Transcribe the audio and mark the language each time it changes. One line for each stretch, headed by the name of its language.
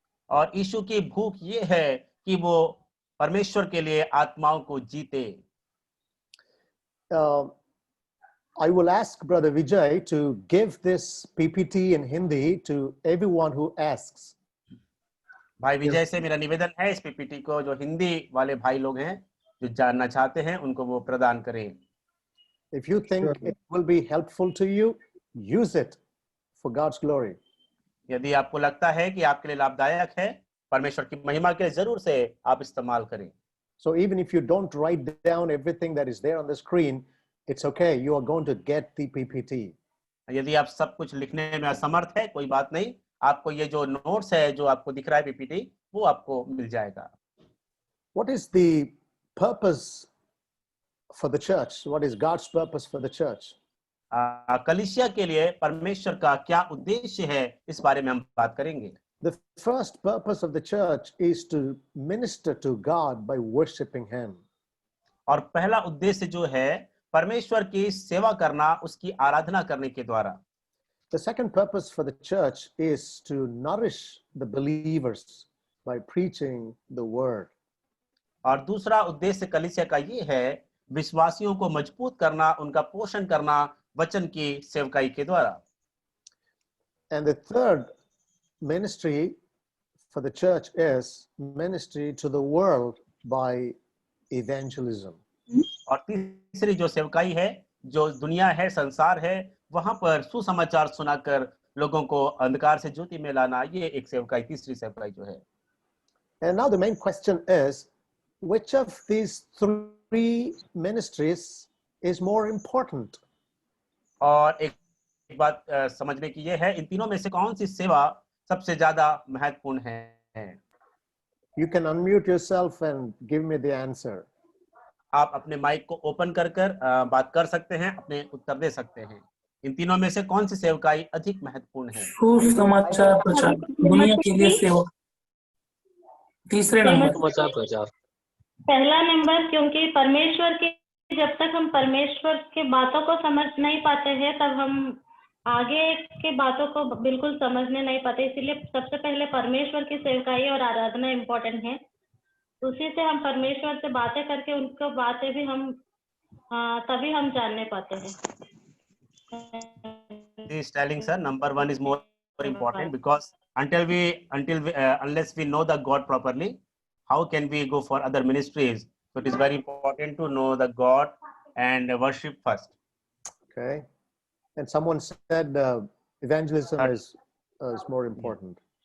Hindi: और यीशु की भूख ये है कि वो परमेश्वर के लिए आत्माओं को जीते।
English: I will ask Brother Vijay to give this PPT in Hindi to everyone who asks.
Hindi: भाई विजय से मेरा निवेदन है इस पीपीटी को जो हिंदी वाले भाई लोग हैं जो जानना चाहते हैं उनको वो प्रदान करें।
English: If you think it will be helpful to you, use it for God's glory.
Hindi: यदि आपको लगता है कि आपके लिए लाभदायक है, परमेश्वर की महिमा के लिए जरूर से आप इस्तेमाल करें।
English: So even if you don't write down everything that is there on the screen, it's okay. You are going to get the PPT.
Hindi: यदि आप सब कुछ लिखने में असमर्थ है, कोई बात नहीं, आपको ये जो नोट्स है जो आपको दिख रहा है पीपीटी वो आपको मिल जाएगा।
English: What is the purpose for the church? What is God's purpose for the church?
Hindi: कलीसिया के लिए परमेश्वर का क्या उद्देश्य है, इस बारे में हम बात करेंगे।
English: The first purpose of the church is to minister to God by worshiping Him.
Hindi: और पहला उद्देश्य जो है परमेश्वर की सेवा करना, उसकी आराधना करने के द्वारा।
English: The second purpose for the church is to nourish the believers by preaching the word.
Hindi: और दूसरा उद्देश्य कलीसिया का ये है विश्वासियों को मजबूत करना, उनका पोषण करना वचन की सेवकाई के द्वारा।
English: And the third ministry for the church is ministry to the world by evangelism.
Hindi: और तीसरी जो सेवकाई है, जो दुनिया है, संसार है, वहां पर सुसमाचार सुनाकर लोगों को अंधकार से ज्योति में लाना, ये एक सेवकाई, तीसरी सेवकाई जो है।
English: And now the main question is, which of these three ministries is more important?
Hindi: और एक बात समझने की ये है, इन तीनों में से कौन सी सेवा सबसे ज्यादा महत्वपूर्ण है?
English: You can unmute yourself and give me the answer.
Hindi: आप अपने माइक को ओपन कर बात कर सकते हैं, अपने उत्तर दे सकते हैं। इन तीनों में से कौन सी सेवकाई अधिक महत्वपूर्ण है? सुसमाचार प्रचार, दुनिया के लिए सेवा। तीसरे नंबर समाचार। पहला नंबर, क्योंकि परमेश्वर की जब तक हम परमेश्वर के बातों को समझ नहीं पाते हैं तब हम आगे के बातों को बिल्कुल समझने नहीं पाते, इसीलिए सबसे पहले परमेश्वर की सेवकाई और आराधना इम्पोर्टेंट है। उसी से हम परमेश्वर से बातें करके उनको बातें भी हम तभी हम जानने पाते हैं।
English: He is telling, sir, number one is more important because unless we know the God properly, how can we go for other ministries? So it is very important to know the God and worship first. Okay. And someone said evangelism is more important.